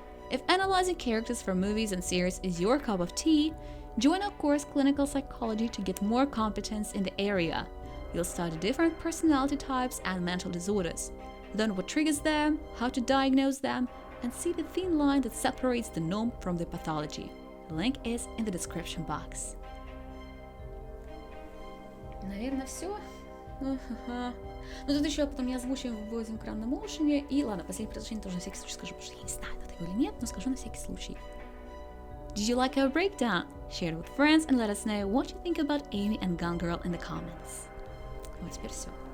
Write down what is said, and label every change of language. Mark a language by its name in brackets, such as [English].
[English] If analyzing characters from movies and series is your cup of tea, join our course Clinical Psychology to get more competence in the area. You'll study different personality types and mental disorders, learn what triggers them, how to diagnose them, and see the thin line that separates the norm from the pathology. The link is in the description box. [Russian] Наверное, все. Ну, тут еще потом я озвучу в этом экранном моушене. И ладно, последнее предложение тоже на всякий случай скажу, потому что я не знаю, это его или нет, но скажу на всякий случай. [English] Did you like our breakdown? Share it with friends and let us know what you think about Amy and Gone Girl in the comments. [Russian] Вот теперь все.